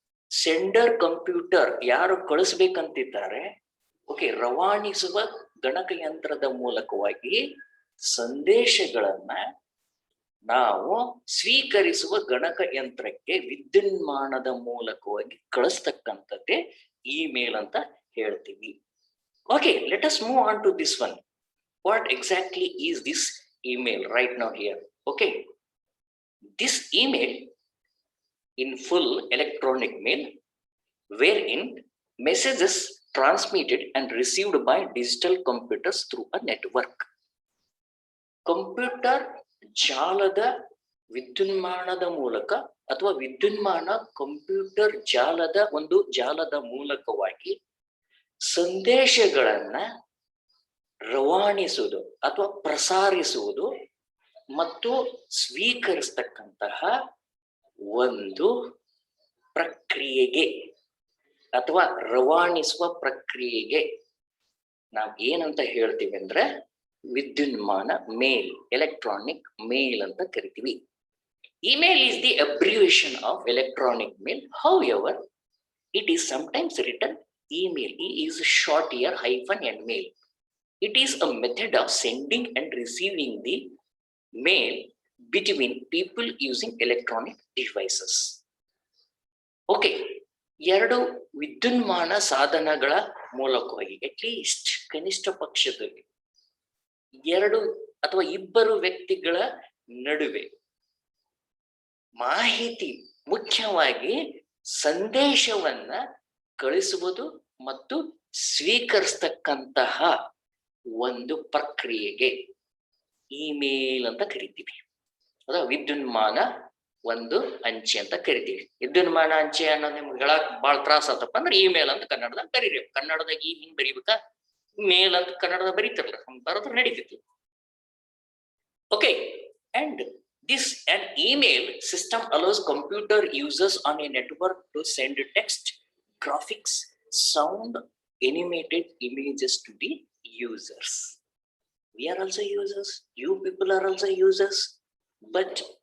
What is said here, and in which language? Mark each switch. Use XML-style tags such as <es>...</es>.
<kn>Sender computer ಯಾರು ಕಳಿಸ್ಬೇಕಂತಿದ್ದಾರೆ, okay, ರವಾನಿಸುವ ಗಣಕಯಂತ್ರದ ಮೂಲಕವಾಗಿ ಸಂದೇಶಗಳನ್ನ ನಾವು ಸ್ವೀಕರಿಸುವ ಗಣಕಯಂತ್ರಕ್ಕೆ ವಿದ್ಯುನ್ಮಾನದ ಮೂಲಕವಾಗಿ ಕಳಿಸ್ತಕ್ಕಂಥದ್ದೇ ಇಮೇಲ್ ಅಂತ ಹೇಳ್ತೀವಿ.</kn> <en>Okay, let us move on to this one. What exactly is this email right now here? Okay, this email in full electronic mail wherein messages transmitted and received by digital computers through a network.</en> <kn>Computer ಜಾಲದ ವಿದ್ಯುನ್ಮಾನದ ಮೂಲಕ ಅಥವಾ ವಿದ್ಯುನ್ಮಾನ computer ಜಾಲದ ಒಂದು ಜಾಲದ ಮೂಲಕವಾಗಿ ಸಂದೇಶಗಳನ್ನ ರವಾನಿಸುವುದು ಅಥವಾ ಪ್ರಸಾರಿಸುವುದು ಮತ್ತು ಸ್ವೀಕರಿಸ್ತಕ್ಕಂತಹ ಒಂದು ಪ್ರಕ್ರಿಯೆಗೆ ಅಥವಾ ರವಾನಿಸುವ ಪ್ರಕ್ರಿಯೆಗೆ ನಾವು ಏನಂತ ಹೇಳ್ತೀವಿ ಅಂದ್ರೆ ವಿದ್ಯುನ್ಮಾನ ಮೇಲ್, ಎಲೆಕ್ಟ್ರಾನಿಕ್ ಮೇಲ್ ಅಂತ ಕರಿತೀವಿ.</kn> <en>Email is the abbreviation of electronic mail. However, it is sometimes written email. E is short here, hyphen and mail. It is a method of sending and receiving the mail between people using electronic devices.</en> <kn>Okay, ಎರಡು ವಿದ್ಯುನ್ಮಾನ ಸಾಧನಗಳ ಮೂಲಕವಾಗಿ at least ಕನಿಷ್ಠ ಪಕ್ಷದಲ್ಲಿ ಎರಡು ಅಥವಾ ಇಬ್ಬರು ವ್ಯಕ್ತಿಗಳ ನಡುವೆ ಮಾಹಿತಿ, ಮುಖ್ಯವಾಗಿ ಸಂದೇಶವನ್ನ ಕಳಿಸುವುದು ಮತ್ತು ಸ್ವೀಕರಿಸ್ತಕ್ಕಂತಹ ಒಂದು ಪ್ರಕ್ರಿಯೆಗೆ ಇಮೇಲ್ ಅಂತ ಕರಿತೀವಿ. ಅದ ವಿದ್ಯುನ್ಮಾನ ಒಂದು ಅಂಚೆ ಅಂತ ಕರಿತೀವಿ. ವಿದ್ಯುನ್ಮಾನ ಅಂಚೆ ಅನ್ನೋದು ನಿಮ್ಗೆ ಹೇಳಕ್ ಬಹಳ ತ್ರಾಸ ಆತಪ್ಪ ಅಂದ್ರೆ ಇಮೇಲ್ ಅಂತ ಕನ್ನಡದಾಗ ಬರೀರಿ. ಕನ್ನಡದಾಗ ಈ ಹಿಂಗ್ ಬರೀಬೇಕಾ, ಮೇಲ್ ಅಂತ ಕನ್ನಡದ ಬರೀತಾರಲ್ಲ, ಬರೋದ್ರ ನಡೀತಿತ್ತು.</kn> <en>Okay, and this an email system allows computer users on a network to send text, graphics, sound, animated images to the users. We are also users, you people are also users, but</en>